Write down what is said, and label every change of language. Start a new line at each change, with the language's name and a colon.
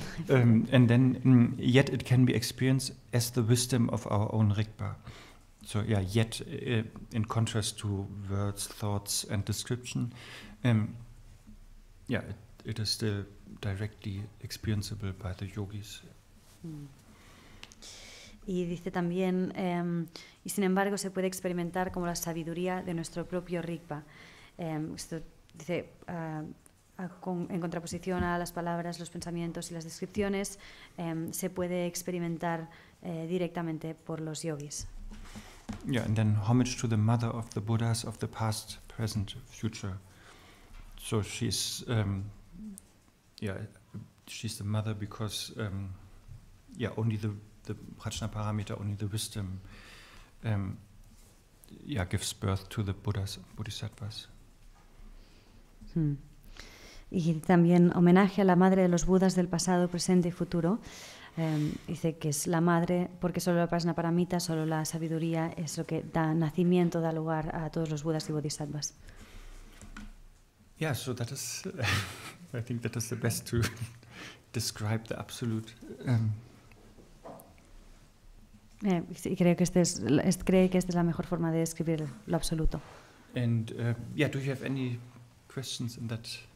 English: And then, yet it can be experienced as the wisdom of our own Rigpa. So yeah, yet in contrast to words, thoughts, and description, yeah, it is still directly experienceable by the yogis.
Spanish: Y dice también, y sin embargo se puede experimentar como la sabiduría de nuestro propio Rigpa. Esto dice, en contraposición a las palabras, los pensamientos y las descripciones, se puede experimentar directamente por los yogis.
English: Yeah, and then homage to the mother of the Buddhas of the past, present, future. So she's, she's the mother because, only the prajna parameter, only the wisdom, gives birth to the Buddhas, Bodhisattvas.
Spanish: Y también homenaje a la madre de los Budas del pasado, presente y futuro. Dice que es la madre, porque solo la prajna paramita, solo la sabiduría es lo que da nacimiento, da lugar a todos los Budas y Bodhisattvas.
English: Yeah, so that is, I think that is the best to describe the absolute.
Spanish: Y creo que esta es la mejor forma de describir lo absoluto.
English: And do you have any questions in that?